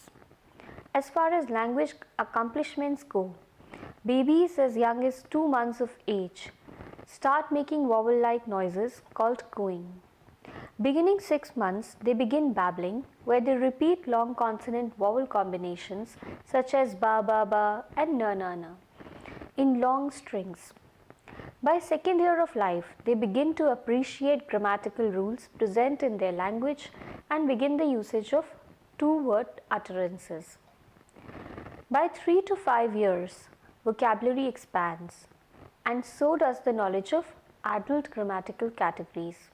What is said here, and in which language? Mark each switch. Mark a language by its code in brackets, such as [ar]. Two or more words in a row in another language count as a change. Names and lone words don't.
[en] As far as language accomplishments go, babies as young as 2 months of age start making vowel-like noises called cooing. Beginning 6 months, they begin babbling, where they repeat long consonant vowel combinations such as ba ba ba and na na na in long strings. By second year of life, they begin to appreciate grammatical rules present in their language and begin the usage of two-word utterances. By 3 to 5 years, vocabulary expands, and so does the knowledge of adult grammatical categories.